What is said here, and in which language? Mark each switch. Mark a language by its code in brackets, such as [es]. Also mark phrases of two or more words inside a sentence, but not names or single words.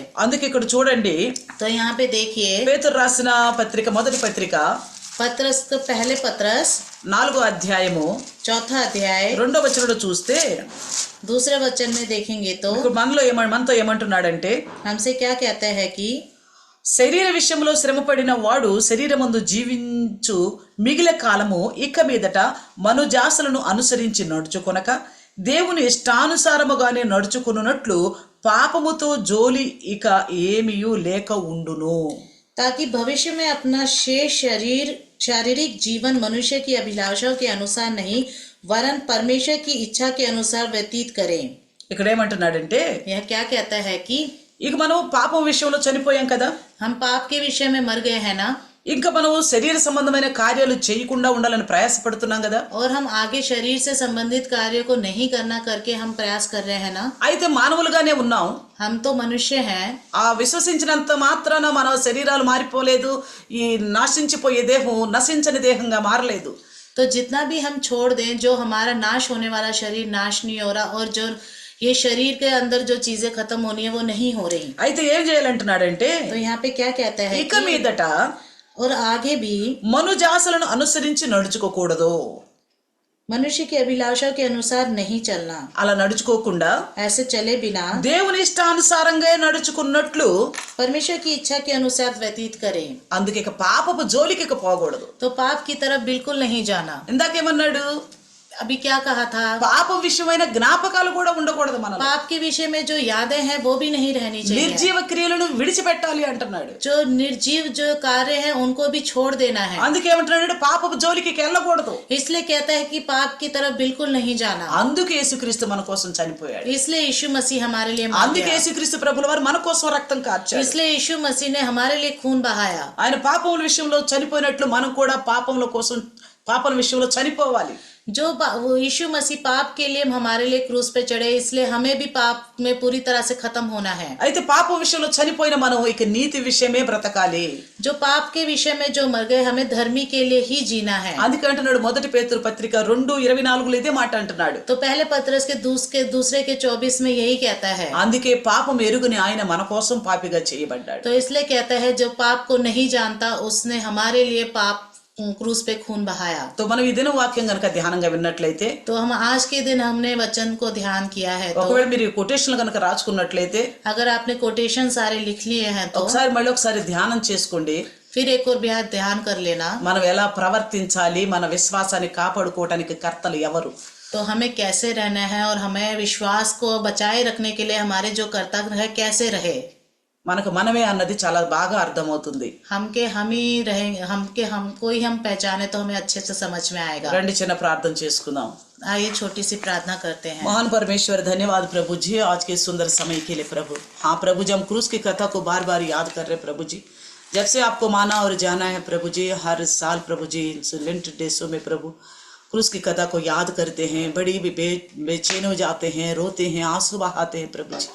[te] అందుకే ఇక్కడ చూడండి, [hi] तो यहाँ पे देखिए [te] పేతురు రాసిన పత్రిక మొదటి పత్రిక [hi] पत्रस तो पहले पत्रस [te] 4వ అధ్యాయము [hi] 4 अध्याय [te] 2వ వచనంలో చూస్తే [hi] दूसरे वचन में देखेंगे तो [te] ఇప్పుడు మనతో ఏమంటున్నాడంటే, [hi] हमसे क्या कहता है कि [te] శరీర విషయంలో శ్రమపడిన వాడు శరీరమందు జీవించు మిగిలిన కాలము ఇక మీదట మనుజాసలను అనుసరించి నడుచుకొనక దేవుని ఇష్టానుసారముగానే నడుచుకున్నట్లు పాపముతో జోలి ఇక ఏమీయూ లేక ఉండును. [hi] ताकि भविष्य में अपना शेष शारीरिक जीवन मनुष्य की अभिलाषाओं के अनुसार नहीं वरन परमेश्वर की इच्छा के अनुसार व्यतीत करें. [te] ఇక్కడ ఏమంటున్నాడంటే, [hi] यह क्या कहता है कि [te] ఇక మనం పాపం విషయంలో చనిపోయాం కదా, [hi] हम पाप के विषय में मर गए हैं ना, [te] ఇంకా మనం శరీర సంబంధమైన కార్యాలు చేయకుండా ఉండాలని ప్రయాసపడుతున్నాం కదా. [hi] और हम आगे शरीर से संबंधित कार्यों को नहीं करना करके हम प्रयास कर रहे हैं ना. [te] అయితే మానవులుగానే ఉన్నాం. [hi] हम तो मनुष्य हैं. [te] ఆ విశ్వసించినంత మాత్రాన మన శరీరాలు మారిపోలేదు, ఈ నాశించిపోయే దేహం నశించని దేహంగా మారలేదు. [hi] तो जितना भी हम छोड़ दें, जो हमारा नाश होने वाला शरीर नाश नहीं हो रहा, और जो ये शरीर के अंदर जो चीजें खत्म होनी है वो नहीं हो रही. [te] అయితే ఏం చేయాలంటున్నాడంటే, [hi] तो यहाँ पे क्या कहता है [te] ఇక మీదట [hi] और आगे भी [te] మనుజాసలను అనుసరించి నడుచుకోకూడదు. [hi] मनुष्य की अभिलाषा के अनुसार नहीं चलना. [te] అలా నడుచుకోకుండా [hi] ऐसे चले बिना [te] దేవుని ఇష్టానుసారంగా నడుచుకున్నట్లు [hi] परमेश्वर की इच्छा के अनुसार व्यतीत करें. [te] అందుకే ఇక పాపపు జోలికి ఇక పోకూడదు. [hi] तो पाप की तरफ बिल्कुल नहीं जाना. [te] ఇందాకేమన్నాడు, [hi] अभी क्या कहा था, [te] పాప విషయమైన జ్ఞాపకాలు కూడా ఉండకూడదు మనలో. [hi] पाप के विषय में जो यादें हैं वो भी नहीं रहनी चाहिए. [te] నిర్జీవ క్రియలను విడిచిపెట్టాలి అంటున్నాడు. [hi] जो निर्जीव जो कार्य हैं उनको भी छोड़ देना है. [te] అందుకే ఏమంటున్నాడు, పాపపు జోలికి వెళ్ళకూడదు. [hi] इसलिए कहता है कि पाप की तरफ बिल्कुल नहीं जाना. [te] అందుకే యేసుక్రీస్తు మన కోసం చనిపోయాడు. [hi] इसलिए यीशु मसीह हमारे लिए मर [te] అందుకే [hi] गया. [te] యేసుక్రీస్తు ప్రభుల వారు మన కోసం రక్తం కార్చారు. [hi] इसलिए यीशु मसीह ने हमारे लिए खून बहाया. [te] ఆయన పాపముల విషయంలో చనిపోయినట్లు మనం కూడా పాపల విషయంలో చనిపోవాలి. [hi] जो वो यीशु मसीह पाप के लिए हमारे लिए क्रूस पे चढ़े, इसलिए हमें भी पाप में पूरी तरह से खत्म होना है. [te] అయితే పాప విషయంలో చనిపోయిన మనం ఇక నీతి విషయమే బ్రతకాలి. [hi] जो पाप के विषय में जो मर गए, हमें धर्मी के लिए ही जीना है. [te] అందుకే అంటున్నాడు మొదటి పేతురు పత్రిక 2:24 ఇదే మాట అంటున్నాడు. [hi] तो पहले पत्रस के दूसरे के 24 में यही कहता है. [te] అందుకే పాపం ఎరుగుని ఆయన మన కోసం పాపిగా చేయబడ్డాడు. [hi] तो इसलिए कहता है जो पाप को नहीं जानता उसने हमारे लिए पाप क्रूस पे खून बहाया. [te] तो మనం ఈ దిన వాక్యం గనుక ధ్యానంగా విన్నట్లయితే, [hi] तो हम आज के दिन हमने वचन को ध्यान किया है. तो [te] ఒకవేళ మీరు కొటేషన్లు గనుక రాసుకున్నట్లయితే, [hi] अगर आपने कोटेशन सारे लिख लिए हैं तो [te] ఒకసారి ధ్యానం చేసుకోండి. [hi] फिर एक और भी ध्यान कर लेना. [te] మనం ఎలా ప్రవర్తించాలి, మన విశ్వాసాన్ని కాపాడుకోవడానికి కర్తలు ఎవరు, [hi] तो हमें कैसे रहना है और हमें विश्वास को बचाए रखने के लिए हमारे जो कर्तव्य है कैसे रहे, [te] మనకు మనమే అన్నది చాలా బాగా అర్థమవుతుంది. [hi] हमको ही हम पहचाने तो हमें अच्छे से समझ में आएगा. [te] రండి చిన్న ప్రార్థన చేసుకుందాం. [hi] आइए छोटी सी प्रार्थना करते हैं. महान परमेश्वर, धन्यवाद प्रभु जी आज के सुंदर समय के लिए प्रभु. हाँ प्रभु जी, हम क्रूस की कथा को बार बार याद कर रहे प्रभु जी. जब से आपको माना और जाना है प्रभु जी, हर साल प्रभु जी लेंट डेसों में प्रभु क्रूस की कथा को याद करते हैं, बड़ी भी बेचैन हो जाते हैं, रोते हैं, आंसू बहाते हैं प्रभु जी.